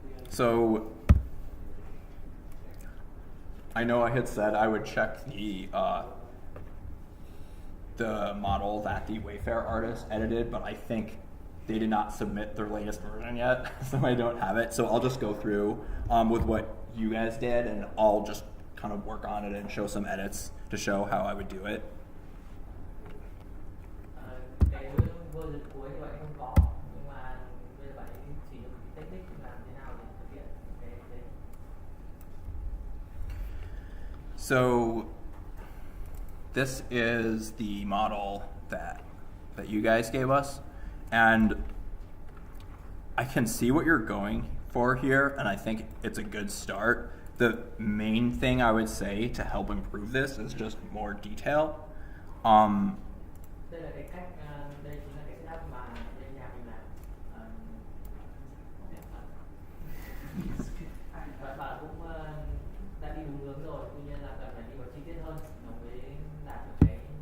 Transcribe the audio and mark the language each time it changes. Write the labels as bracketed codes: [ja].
[en] So I know I had said I would check the model that the Wayfair artist edited, but I think they did not submit their latest version yet, so I don't have it. So I'll just go through with what you guys did, and I'll just kind of work on it and show some edits to show how I would do it. [vi] Cái version cuối thì bạn không có, nhưng mà bây giờ bạn chỉ được technique làm thế nào để thực hiện cái. [en] So this is the model that you guys gave us, and I can see what you're going for here, and I think it's a good start. The main thing I would say to help improve this is just more detail. [vi] Đây là cái cách, đây chính là cái setup mà bên nhà mình làm. Bạn cũng đã đi đúng hướng rồi, tuy nhiên là cần phải đi vào chi tiết hơn nó mới đạt được cái.